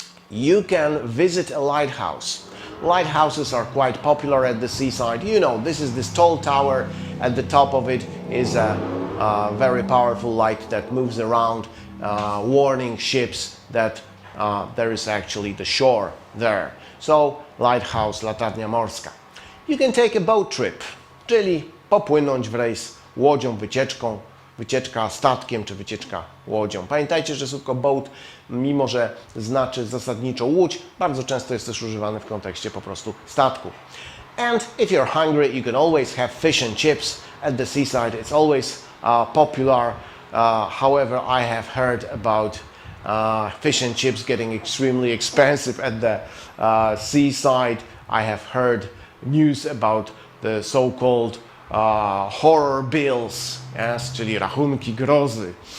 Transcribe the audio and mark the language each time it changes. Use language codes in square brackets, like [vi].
[en] You can visit a lighthouse. Lighthouses are quite popular at the seaside. You know, this is this tall tower. At the top of it is a very powerful light that moves around, warning ships that there is actually the shore there. So, lighthouse, latarnia morska. You can take a boat trip, [pl] czyli popłynąć w rejs łodzią, wycieczka statkiem czy wycieczka łodzią. Pamiętajcie, że słówko boat, mimo że znaczy zasadniczo łódź, bardzo często jest też używane w kontekście po prostu statku. [en] And if you're hungry, you can always have fish and chips at the seaside. It's always popular. However, I have heard about fish and chips getting extremely expensive at the seaside. I have heard news about the so-called horror bills, yes, [pl] czyli rachunki grozy.